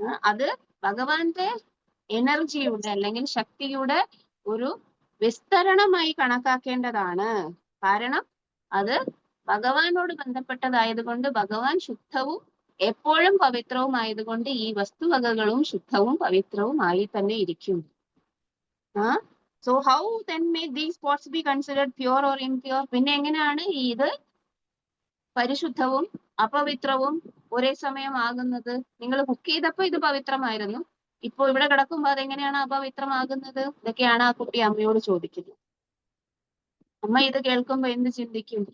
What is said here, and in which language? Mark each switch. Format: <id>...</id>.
<ml>അത് ഭഗവാന്റെ എനർജിയുടെ അല്ലെങ്കിൽ ശക്തിയുടെ ഒരു വിസ്തരണമായി കണക്കാക്കേണ്ടതാണ്. കാരണം അത് ഭഗവാനോട് ബന്ധപ്പെട്ടതായതുകൊണ്ട്, ഭഗവാൻ ശുദ്ധവും എപ്പോഴും പവിത്രവും ആയതുകൊണ്ട് ഈ വസ്തുവകകളും ശുദ്ധവും പവിത്രവും ആയി തന്നെ ഇരിക്കും.</ml> <en>So how then may these pots be considered pure or impure?</en> <ml>പിന്നെ എങ്ങനെയാണ് ഇത് പരിശുദ്ധവും അപവിത്രവും ഒരേ സമയം ആകുന്നത്? നിങ്ങൾ കുക്ക് ചെയ്തപ്പോ ഇത് പവിത്രമായിരുന്നു, ഇപ്പൊ ഇവിടെ കിടക്കുമ്പോ അതെങ്ങനെയാണ് അപവിത്രമാകുന്നത്? ഇതൊക്കെയാണ് ആ കുട്ടി അമ്മയോട് ചോദിക്കുന്നത്. അമ്മ ഇത് കേൾക്കുമ്പോ എന്ത് ചിന്തിക്കും?</ml>